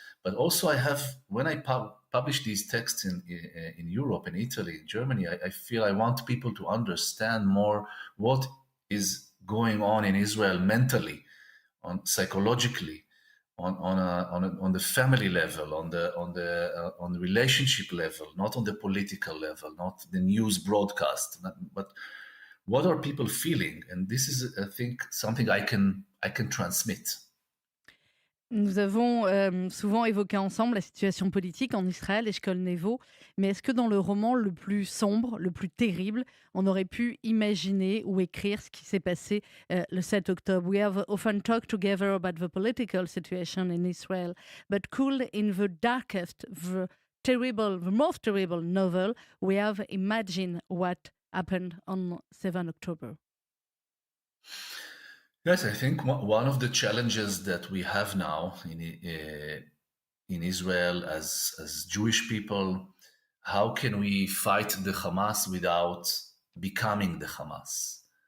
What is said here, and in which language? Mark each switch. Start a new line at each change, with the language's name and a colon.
English: But also, I have, when I publish these texts in Europe, in Italy, in Germany, I feel I want people to understand more what is going on in Israel mentally, psychologically, on the family level, on the relationship level, not on the political level, not the news broadcast, but what are people feeling? And this is, I think, something I can transmit.
French: Nous avons souvent évoqué ensemble la situation politique en Israël, Eshkol Nevo, mais est-ce que dans le roman le plus sombre, le plus terrible, on aurait pu imaginer ou écrire ce qui s'est passé le 7 octobre?
English: We have often talked together about the political situation in Israel, but could in the darkest, the most terrible novel, we have imagined what happened on 7 October? Yes, I think one of the challenges that we have now in Israel as Jewish people, how can we fight the Hamas without becoming the Hamas?